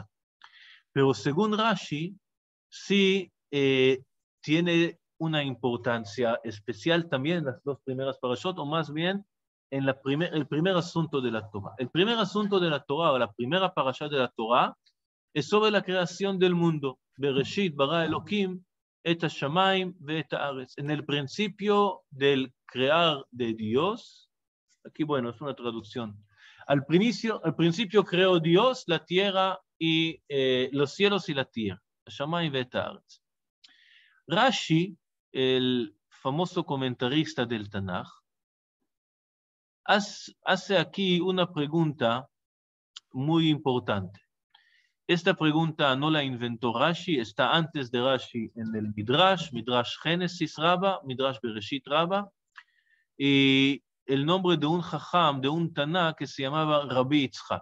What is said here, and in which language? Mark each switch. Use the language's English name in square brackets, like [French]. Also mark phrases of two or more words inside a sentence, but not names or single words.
[Spanish] Pero según Rashi, sí tiene una importancia especial también en las 2 primeras parashot, o más bien en el primer asunto de la Torah. El primer asunto de la Torah, o la primera parashá de la Torah, es sobre la creación del mundo. [Hebrew] Bereshit bara Elohim et hashamayim ve'et haaretz. [Spanish] En el principio del crear de Dios, aquí bueno, es una traducción. Al principio creó Dios la tierra y los cielos y la tierra. [Hebrew] Hashamayim ve'et haaretz. [Spanish] Rashi, el famoso comentarista del Tanaj, hace aquí una pregunta muy importante. Esta pregunta no la inventó Rashi, está antes de Rashi en el Midrash Génesis Rabba, Midrash Bereshit Rabba, y el nombre de un jajam, de un Taná que se llamaba Rabbi Yitzhak.